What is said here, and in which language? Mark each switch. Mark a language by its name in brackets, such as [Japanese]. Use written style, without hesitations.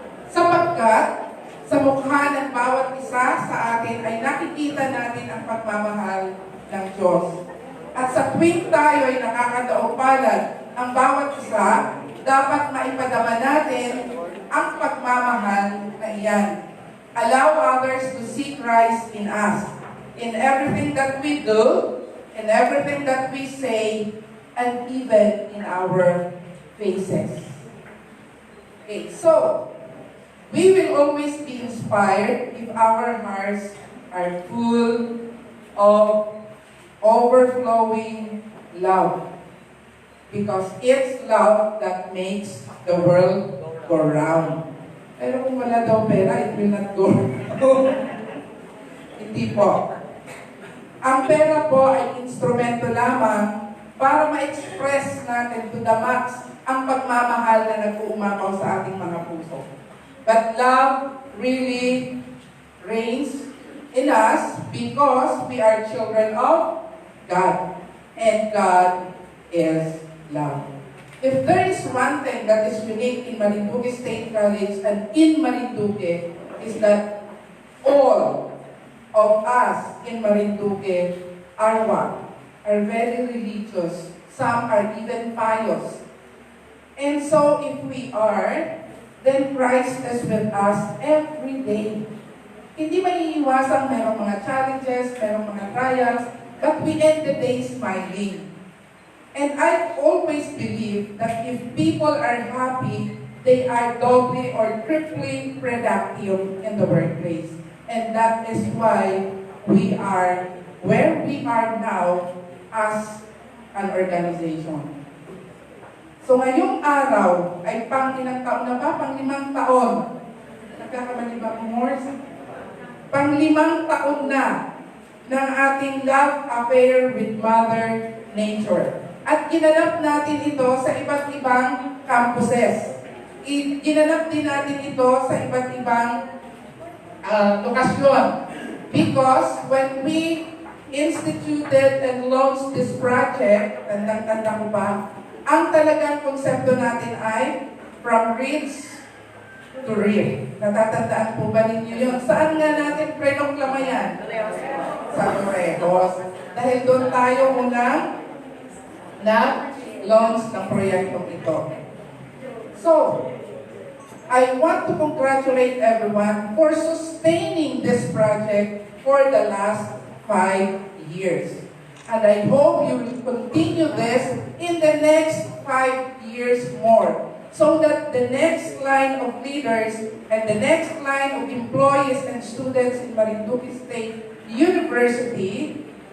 [Filipino] Sapagkat sa mukha ng bawat isa sa atin ay nakikita natin ang pagmamahal ng Diyos. At sa tuwing tayo ay nakakadaog palad ang bawat isa, dapat maipadama natin ang pagmamahal na iyan. [English] Allow others to see Christ in us, in everything that we do, in everything that we say, and even in our faces. Okay, so, we will always be inspired if our hearts are full of overflowing love. Because it's love that makes the world go round. [Filipino] Pero kung wala daw pera, [English] it will not go round. [Filipino] Hindi po. Ang pera po ay instrumento lamang para ma-express natin [English] to the max [Filipino] ang pagmamahal na nag-uumapaw sa ating mga puso. [English] But love really reigns in us because we are children of God. And God is love. If there is one thing that is unique in Marinduque State College and in Marinduque is that all of us in Marinduque are what? Are very religious. Some are even pious. And so if we are, then Christ is with us every day. [Filipino] Hindi maiiwasang merong mga challenges, merong mga trials, [English] but we end the day smiling. And I always believe that if people are happy, they are doubly or triply productive in the workplace. And that is why we are where we are now as an organization. [Filipino] So ngayong araw ay pang-ilang taon na ba? Pang-5 taon. Nagkakamali ba ang Morse? Pang-5 taon na ng ating [English] love affair with Mother Nature. [Filipino] At ginanap natin ito sa iba't ibang campuses. Ginanap din natin ito sa iba't ibang lokasyon. [English] Because when we instituted and launched this project, [Filipino] tandang-tanda ko pa, ang talagang konsepto natin ay [English] from rich to real. [Filipino] Natatandaan po ba ninyo yun? Saan nga natin prenoklama yan? Sa Torrejos. Dahil doon tayo unang na-launch ng proyektong ito. [English] So, I want to congratulate everyone for sustaining this project for the last 5 years. And I hope you will continue this in the next 5 years more, so that the next line of leaders and the next line of employees and students in Marinduque State University